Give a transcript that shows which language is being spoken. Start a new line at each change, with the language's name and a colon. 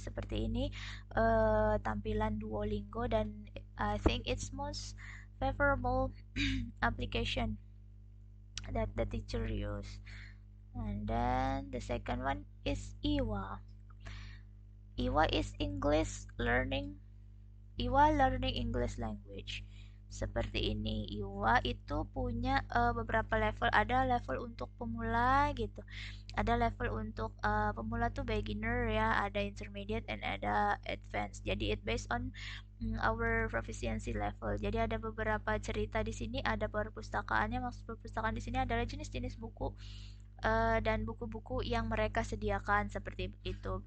Indonesian: Seperti ini tampilan Duolingo, dan
English: I think it's most favorable application that the teacher use. And then the second one is Iwa. Iwa is Iwa learning English language.
Indonesian: Seperti ini. Iwa itu punya beberapa level. Ada level untuk pemula gitu. Ada level untuk pemula tuh beginner ya, ada intermediate, and ada advanced. Jadi
English: it based on our proficiency level.
Indonesian: Jadi ada beberapa cerita di sini, ada perpustakaannya. Maksud perpustakaan di sini adalah jenis-jenis buku dan buku-buku yang mereka sediakan seperti itu.